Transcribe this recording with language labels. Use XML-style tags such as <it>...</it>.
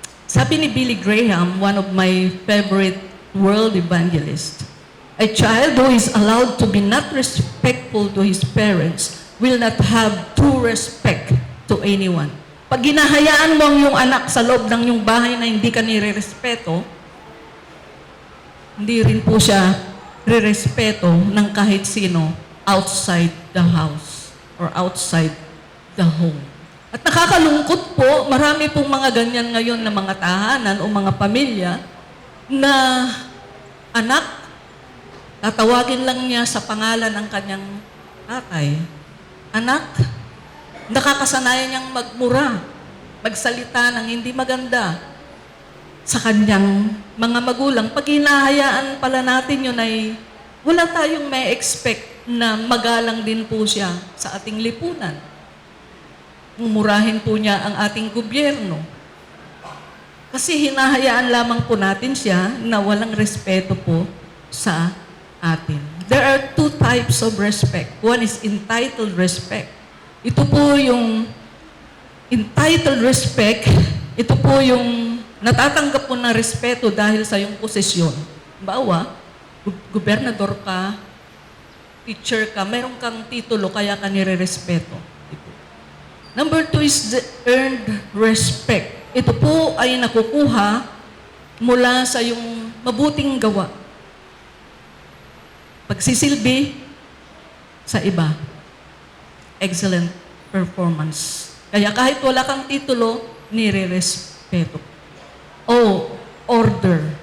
<tl>Sabi ni</tl> <en>Billy Graham, one of my favorite world evangelists, a child who is allowed to be not respectful to his parents will not have true respect to anyone.</en> <tl>Pag ginahayaan mo ang iyong anak sa loob ng iyong bahay na hindi ka nirerespeto, hindi rin po siya rirespeto ng kahit sino</tl> <en>outside the house or outside the home.</en> <tl>At nakakalungkot po, marami pong mga ganyan ngayon na mga tahanan o mga pamilya na anak, tatawagin lang niya sa pangalan ng kanyang tatay. Anak, nakakasanayan niyang magmura, magsalita ng hindi maganda sa kanyang mga magulang. Pag hinahayaan pala natin yun ay wala tayong may expect na magalang din po siya sa ating lipunan. Mumurahin po niya ang ating gobyerno. Kasi hinahayaan lamang po natin siya na walang respeto po sa atin.</tl> <en>There are two types of respect. One is entitled respect.</en> <tl>Ito po yung entitled respect, ito po yung natatanggap po ng respeto dahil sa iyong posisyon. Bawa, gobernador ka, teacher ka, meron kang titulo kaya ka nire-respeto.</tl> <en>Number 2 is the earned respect.</en> <tl>Ito po ay nakukuha mula sa iyong mabuting gawa. Pagsisilbi sa iba.</tl> <en>Excellent performance.</en> <tl>Kaya kahit wala kang titulo, nire-respeto. Order.</tl>